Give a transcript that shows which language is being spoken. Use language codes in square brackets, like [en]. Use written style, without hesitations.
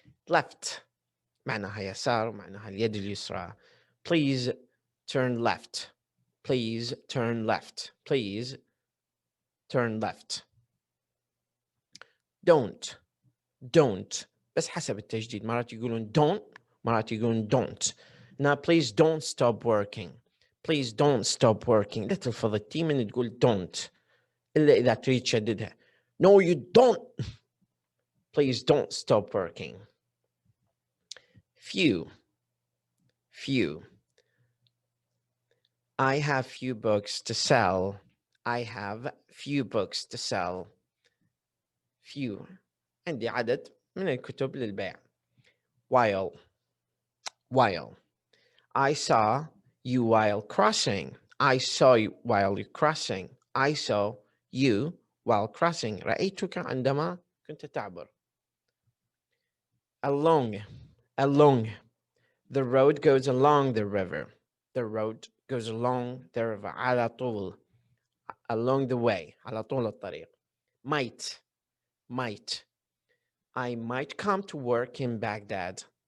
[ar] left معناها يسار معناها اليد اليسرى. [en] Please turn left. Please turn left. Please turn left. [ar] don't بس حسب التجديد. مرات يقولون don't مرات يقولون don't. [en] Now please don't stop working. Please don't stop working. [ar] لا تلفظ التي من تقول don't إلا إذا تريد تشددها. [en] No you don't. Please don't stop working. few. I have few books to sell. I have few books to sell. [ar] few عندي عدد من الكتب للبيع. [en] while I saw you while crossing. I saw you while you're crossing. I saw you while crossing. [ar] رأيتك عندما كنت تعبر. [en] along the road goes along the river. The road goes along the river. [ar] على طول [en] along the way [ar] على طول الطريق. [en] might I might come to work in Baghdad.